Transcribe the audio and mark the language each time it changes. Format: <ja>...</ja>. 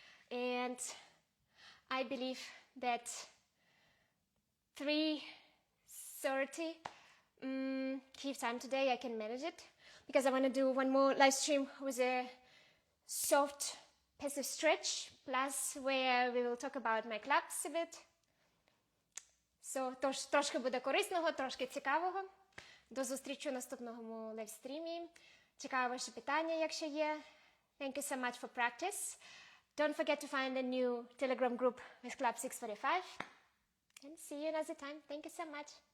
<en>And I believe that 3:30 Kyiv time today, I can manage it. Because I want to do one more live stream with a soft passive stretch. Plus where we will talk about my claps a bit. So,</en> <uk>трошки буде корисного, трошки цікавого. До зустрічі у наступному лайвстрімі. Чекаю ваші питання, якщо є.</uk> <en>Thank you so much for practice. Don't forget to find a new Telegram group with Club 645. And see you another time. Thank you so much.</en>